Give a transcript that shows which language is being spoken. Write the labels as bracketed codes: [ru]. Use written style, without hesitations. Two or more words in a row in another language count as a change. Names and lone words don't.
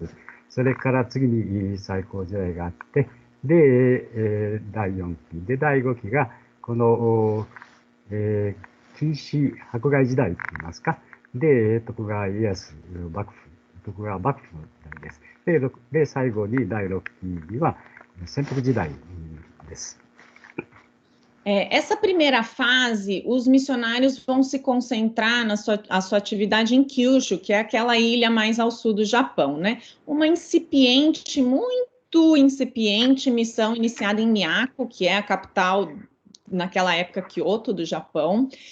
[ja] それから次に最高時代があって、で、第4期で第5期がこの、禁止迫害時代といいますか、で、徳川家康幕府、徳川幕府の時代です。で、最後に第6期には潜伏時代です。 [pt] Essa primeira fase, os missionários vão se concentrar na sua atividade em Kyushu, que é aquela ilha mais ao sul do Japão, né? Uma incipiente, muito incipiente missão iniciada em Miyako, que é a capital, naquela época, Kyoto, do Japão.